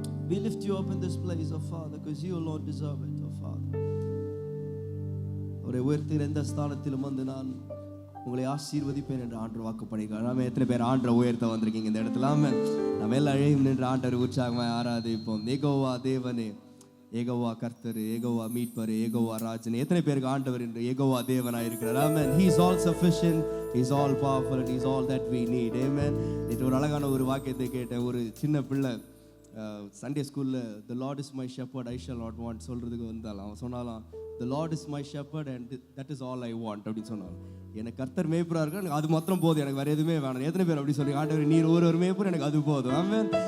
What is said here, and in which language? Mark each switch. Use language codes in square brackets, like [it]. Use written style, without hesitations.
[en] We lift you up in this place, oh Father, because you alone deserve it, oh Father. [ta] அவரை உயர்த்துகிற எந்த ஸ்தானத்திலும் வந்து நான் உங்களை ஆசீர்வதிப்பேன் என்று ஆண்டவர் வாக்கு பண்ணிக்கிறார். நாம எத்தனை பேர் ஆண்டரை உயர்த்த வந்திருக்கீங்க இந்த இடத்துல? நம்ம எல்லாம் அழையும் நின்று ஆண்டவர் உற்சாகமாக ஆராதிப்போம். ஏகோவா தேவனே, ஏகோவா கர்த்தர், ஏகோவா மீட்பர், ஏகோவா ராஜன். எத்தனை பேருக்கு ஆண்டவர் என்று ஏகோவா தேவனாய் இருக்கிறார்? ஆமென். [en] He is all sufficient, he is all powerful, and he is all that we need. Amen. [ta] இது ஒரு அழகான ஒரு வாக்கியத்தை கேட்டேன். ஒரு சின்ன பிள்ளை சண்டே ஸ்கூலில் [en] the Lord is my shepherd, I shall not want [ta] சொல்கிறதுக்கு வந்தாலும் அவன் சொன்னாலாம், [en] the Lord is my shepherd and that is all I want [ta] அப்படின்னு சொன்னான். எனக்கு கர்த்தர் மேய்ப்பரா இருக்கு, எனக்கு அது மாத்திரம் போதும், எனக்கு வேற எதுவுமே வேணும். எத்தனை பேர் அப்படி சொல்லி ஆண்டவர் நீர் ஒரு மேய்ப்பர், எனக்கு அது போதும். ஆமென்.